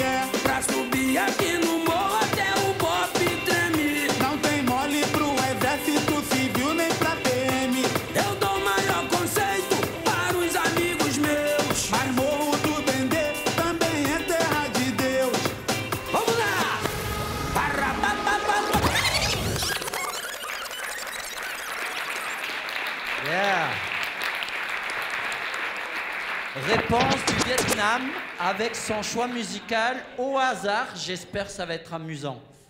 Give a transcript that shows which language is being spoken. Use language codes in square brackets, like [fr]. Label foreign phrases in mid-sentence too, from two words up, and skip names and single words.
[pt] Pra subir aqui no morro até o Bop treme. Não tem mole pro exército civil, nem pra PM. Eu dou maior conceito para os amigos meus. Mas Morro do Dendê também é terra de Deus. Vamos lá! [en] Yeah. [fr] Réponse du Vietnam avec son choix musical au hasard. J'espère que ça va être amusant.